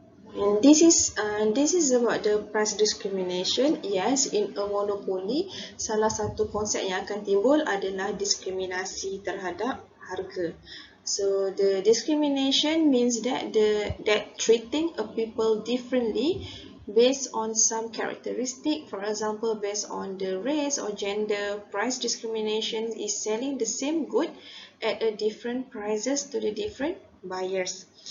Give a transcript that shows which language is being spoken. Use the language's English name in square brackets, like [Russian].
[English] And this is about the price discrimination. Yes, in a monopoly, [Malay] salah satu konsep yang akan timbul adalah diskriminasi terhadap harga. [English] So the discrimination means that treating a people differently based on some characteristic. For example, based on the race or gender. Price discrimination is selling the same good at a different prices to the different buyers.